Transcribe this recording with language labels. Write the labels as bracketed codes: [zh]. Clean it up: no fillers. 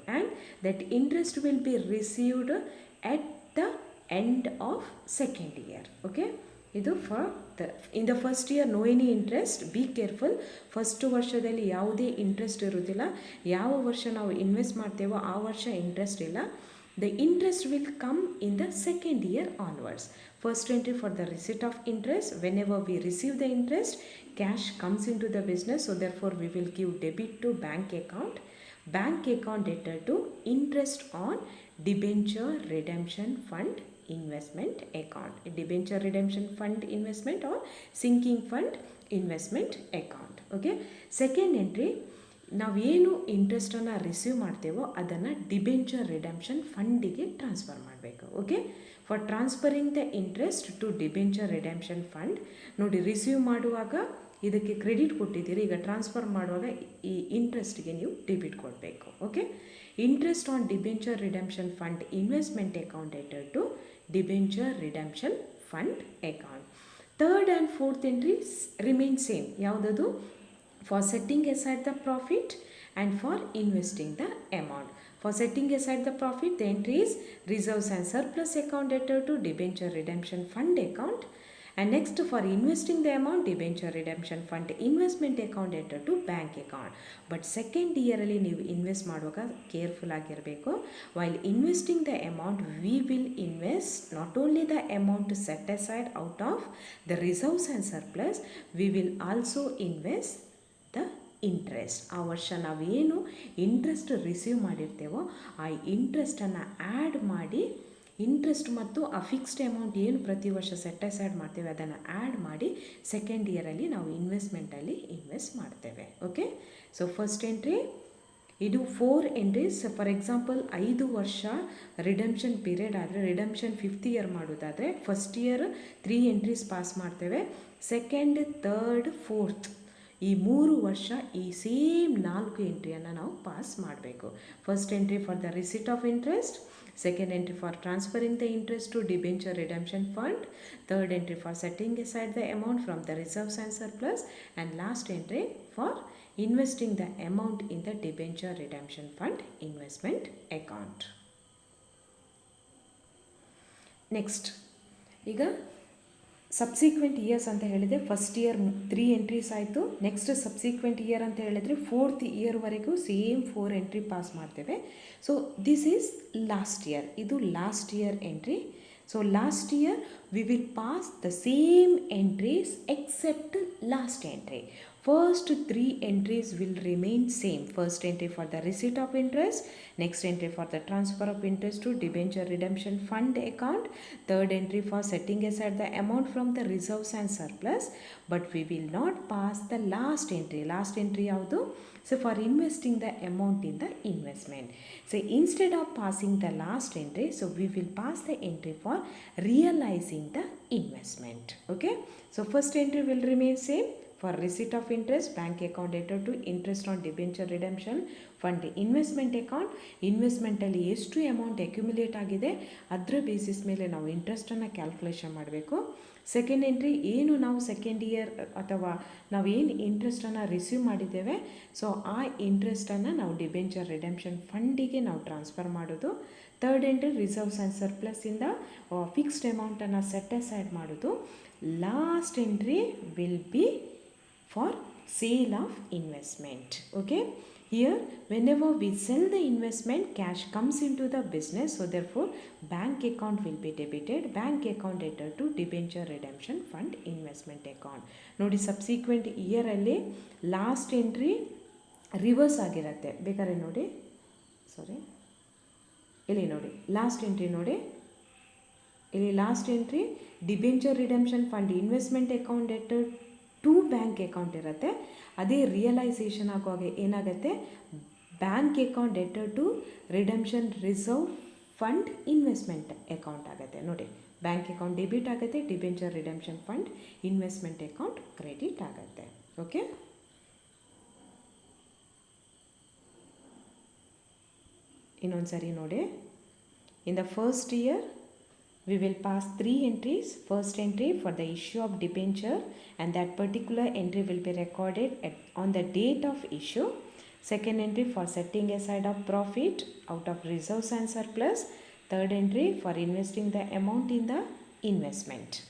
[en] And that interest will be received at the end of second year. Okay, [kn] ಇದು [en] For in the first year no any interest. Be careful. [kn] First ವರ್ಷದಲ್ಲಿ ಯಾವುದೇ interest ಇರೋದಿಲ್ಲ. ಯಾವ ವರ್ಷ ನಾವು invest ಮಾಡ್ತೇವೋ ಆ ವರ್ಷ ಇಂಟ್ರೆಸ್ಟ್ ಇಲ್ಲ. [en] The interest will come in the second year onwards. First entry for the receipt of interest. Whenever we receive the interest, cash comes into the business. So therefore we will give debit to bank account. Bank account debtor to interest on Debenture Redemption Fund Investment account. Debenture Redemption Fund Investment or Sinking Fund Investment account. Okay. Second entry, [kn] ನಾವೇನು ಇಂಟ್ರೆಸ್ಟನ್ನು receive ಮಾಡ್ತೇವೋ ಅದನ್ನು debenture redemption ಫಂಡಿಗೆ transfer ಮಾಡಬೇಕು. [en] Okay, for transferring the interest to debenture redemption fund. [kn] ನೋಡಿ, receive ಮಾಡುವಾಗ ಇದಕ್ಕೆ credit ಕೊಟ್ಟಿದ್ದೀರಿ, ಈಗ transfer ಮಾಡುವಾಗ ಈ ಇಂಟ್ರೆಸ್ಟ್ಗೆ ನೀವು ಡೆಬಿಟ್ ಕೊಡಬೇಕು. [en] Okay, interest on debenture redemption fund investment account dated to debenture redemption fund account. Third and fourth entries remain same. [kn] ಯಾವುದದು? [en] For setting aside the profit and for investing the amount. For setting aside the profit, the entry is reserves and surplus account debtor to debenture redemption fund account. And next, for investing the amount, debenture redemption fund investment account debtor to bank account. But second year [kn] alli ನೀವು invest ಮಾಡುವಾಗ careful ಆಗಿರಬೇಕು. [en] While investing the amount, we will invest not only the amount set aside out of the reserves and surplus, we will also invest the interest. [kn] ಆ ವರ್ಷ ನಾವೇನು interest receive ಮಾಡಿರ್ತೇವೋ ಆ ಇಂಟ್ರೆಸ್ಟನ್ನು add ಮಾಡಿ, interest ಮತ್ತು ಆ fixed amount ಏನು ಪ್ರತಿ ವರ್ಷ ಸೆಟ್ ಅಸೈಡ್ ಮಾಡ್ತೇವೆ ಅದನ್ನು ಆ್ಯಡ್ ಮಾಡಿ ಸೆಕೆಂಡ್ ಇಯರಲ್ಲಿ ನಾವು ಇನ್ವೆಸ್ಟ್ಮೆಂಟಲ್ಲಿ ಇನ್ವೆಸ್ಟ್ ಮಾಡ್ತೇವೆ. [en] okay, so first entry [kn] ಇದು [en] 4 entries. [kn] ಫಾರ್ ಎಕ್ಸಾಂಪಲ್ 5 ವರ್ಷ ರಿಡಂಪ್ಷನ್ ಪೀರಿಯಡ್ ಆದರೆ ರಿಡಂಪ್ಷನ್ 5th ಇಯರ್ ಮಾಡೋದಾದರೆ ಫಸ್ಟ್ ಇಯರ್ 3 ಎಂಟ್ರೀಸ್ ಪಾಸ್ ಮಾಡ್ತೇವೆ. ಸೆಕೆಂಡ್, ಥರ್ಡ್, ಫೋರ್ತ್ ಈ 3 ವರ್ಷ ಈ ಸೇಮ್ 4 ಎಂಟ್ರಿಯನ್ನು ನಾವು ಪಾಸ್ ಮಾಡಬೇಕು. [en] First entry for the receipt of interest, second entry for transferring the interest to debenture redemption fund, third entry for setting aside the amount from the reserves and surplus, and last entry for investing the amount in the debenture redemption fund investment account. Next, [kn] ಈಗ subsequent years ಅಂತ ಹೇಳಿದೆ. First year 3 entries ಆಯಿತು. Next subsequent year ಅಂತ ಹೇಳಿದರೆ 4th ಇಯರ್ವರೆಗೂ same 4 entry pass ಮಾಡ್ತೇವೆ. [en] So this is last year. [kn] ಇದು [en] Last year entry. So last year we will pass the same entries except last entry. First 3 entries will remain same. First entry for the receipt of interest, next entry for the transfer of interest to debenture redemption fund account, third entry for setting aside the amount from the reserves and surplus, but we will not pass the last entry. Last entry [kn] yavadu? [en] So for investing the amount in the investment. So instead of passing the last entry, so we will pass the entry for realizing the investment. Okay, so first entry will remain same. For receipt of interest, bank account debtor to interest on debenture redemption fund investment account. [kn] ಇನ್ವೆಸ್ಟ್ಮೆಂಟಲ್ಲಿ ಎಷ್ಟು amount accumulate ಆಗಿದೆ ಅದರ basis ಮೇಲೆ ನಾವು ಇಂಟ್ರೆಸ್ಟನ್ನು calculation ಮಾಡಬೇಕು. Second entry ಏನು ನಾವು second year ಅಥವಾ ನಾವು ಏನು ಇಂಟ್ರೆಸ್ಟನ್ನು ರಿಸೀವ್ ಮಾಡಿದ್ದೇವೆ ಸೊ ಆ ಇಂಟ್ರೆಸ್ಟನ್ನು ನಾವು ಡಿಬೆಂಚರ್ ರಿಡೆಂಪ್ಷನ್ ಫಂಡಿಗೆ ನಾವು ಟ್ರಾನ್ಸ್ಫರ್ ಮಾಡೋದು. Third entry reserves and ಸರ್ಪ್ಲಸ್ಸಿಂದ fixed ಅಮೌಂಟನ್ನು ಸೆಟ್ ಅಸೈಡ್ ಮಾಡೋದು. [en] Last entry will be for sale of investment. Okay, here whenever we sell the investment, cash comes into the business, so therefore bank account will be debited. Bank account debtor to debenture redemption fund investment account. [kn] ನೋಡಿ subsequent ಇಯರಲ್ಲಿ last entry reverse ಆಗಿರುತ್ತೆ. ಬೇಕಾದ್ರೆ ನೋಡಿ, ಸಾರಿ ಇಲ್ಲಿ ನೋಡಿ last entry ನೋಡಿ ಇಲ್ಲಿ last entry debenture redemption fund investment account deter to bank account ಇರುತ್ತೆ. ಅದೇ ರಿಯಲೈಸೇಷನ್ ಆಗುವಾಗ ಏನಾಗುತ್ತೆ, bank account deter to redemption reserve fund investment account ಆಗುತ್ತೆ. ನೋಡಿ, ಬ್ಯಾಂಕ್ ಅಕೌಂಟ್ ಡೆಬಿಟ್ ಆಗುತ್ತೆ, debenture redemption fund investment account credit ಆಗುತ್ತೆ. ಓಕೆ, ಇನ್ನೊಂದು ಸರಿ ನೋಡಿ. [en] In the first year we will pass 3 entries. First entry for the issue of debenture, and that particular entry will be recorded on the date of issue. Second entry for setting aside of profit out of reserves and surplus. Third entry for investing the amount in the investment.